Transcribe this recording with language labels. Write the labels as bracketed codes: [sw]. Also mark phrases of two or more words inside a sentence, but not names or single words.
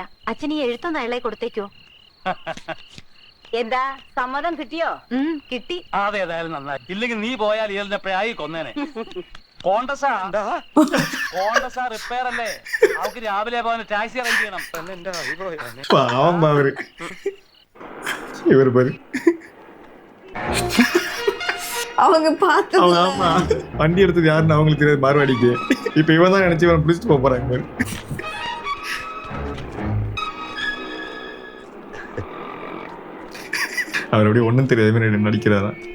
[ml] അച്ഛൻ ഈ എഴുത്തൊന്ന് അയാളെ കൊടുത്തേക്കോ? എന്താ സമ്മതം കിട്ടിയോ? കിട്ടി. അതേതായാലും നന്നായി. ഇല്ലെങ്കിൽ നീ പോയാൽ ഇയാളിനെപ്പോഴായി കൊന്നേനെ. കോണ്ടസാ റിപ്പയർ അല്ലേ, അവർക്ക് രാവിലെ പോകാൻ [en] taxi arrange [ml] ചെയ്യണം. എന്റെ അഭിപ്രായം [ta] பாவம் அவரு. இவர் பாரு, அவங்க பார்த்து அவங்க ஆமா வண்டி எடுத்தது யாருன்னு அவங்களுக்கு தெரியாது மார்வாடிக்கு. இப்ப இவன் தான் நினைச்சு இவன் பிடிச்சிட்டு போக போறாங்க பாரு. அவர் அப்படியே ஒண்ணும் தெரியாத மாதிரி நடிக்கிறாரா?